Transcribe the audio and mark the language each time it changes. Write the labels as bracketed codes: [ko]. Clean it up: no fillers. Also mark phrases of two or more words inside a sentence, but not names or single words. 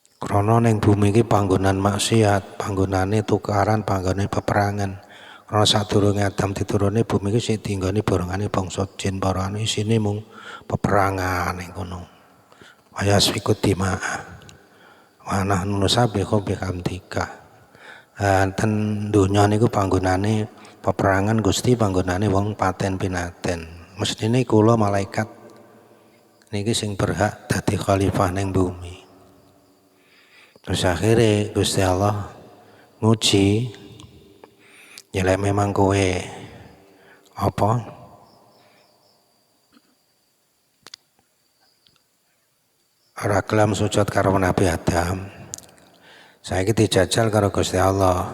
[jv] Krana ning bumi iki panggonan maksiat, panggonane tukaran, panggone peperangan. Krana sadurunge Adam diturune bumi iki sing dinggoni borongane bangsa jin, para anu isine mung peperangan ning kono. Waya sikut dima. [ar] ونحن نسبح بحمدك. [jv] Ten donya niku panggonane peperangan Gusti, panggonane wong paten pinaten. Mestine kula malaikat niki sing berhak dadi khalifah ning bumi. Terus akhirnya Gusti Allah nguji, ya lek memang kowe apa ora gelem sujud karo Nabi Adam, saiki dijajal karo Gusti Allah.